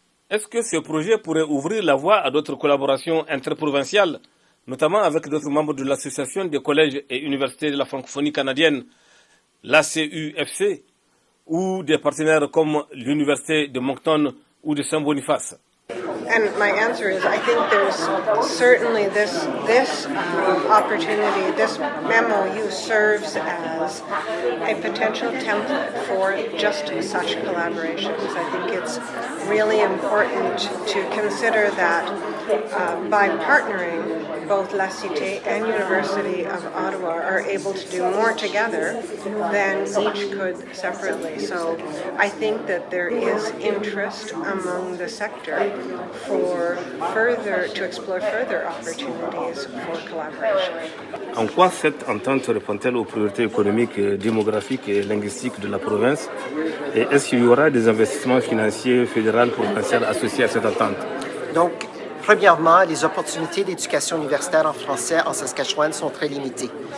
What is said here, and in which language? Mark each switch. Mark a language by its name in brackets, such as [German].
[French] Est-ce que ce projet pourrait ouvrir la voie à d'autres collaborations interprovinciales, notamment avec d'autres membres de l'Association des collèges et universités de la francophonie canadienne, l'ACUFC, ou des partenaires comme l'Université de Moncton ou de Saint-Boniface? [English] And my answer is, I think there's certainly this opportunity, this MOU serves as a potential template for just such collaborations. I think it's really important to consider that by partnering, both La Cité and University of Ottawa are able to do more together than each could separately. So I think that there is interest among the sector to explore further opportunities for collaboration. [French] En quoi cette entente répond-elle aux priorités économiques, démographiques et linguistiques de la province? Et est-ce qu'il y aura des investissements financiers fédéraux provinciaux associés à cette entente? Donc, premièrement, les opportunités d'éducation universitaire en français en Saskatchewan sont très limitées.